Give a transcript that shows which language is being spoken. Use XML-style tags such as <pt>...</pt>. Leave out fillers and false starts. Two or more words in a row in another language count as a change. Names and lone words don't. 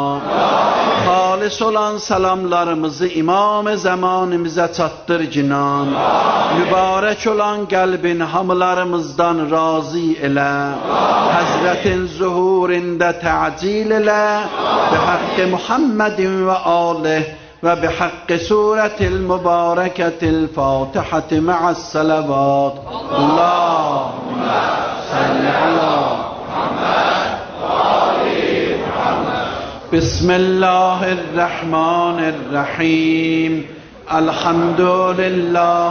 <az>Halis olan salamlarımızı İmam-ı zamanımıza çatdır cinan. Mübarek olan qəlbin hamılarımızdan razı elə. Həzrətin zuhurində təcil elə.</az> <ar>بحق محمد وآله و بحق سورة المباركة الفاتحة مع الصلوات اللهم صل على محمد وآل محمد بسم الله الرحمن الرحيم الحمد لله</ar>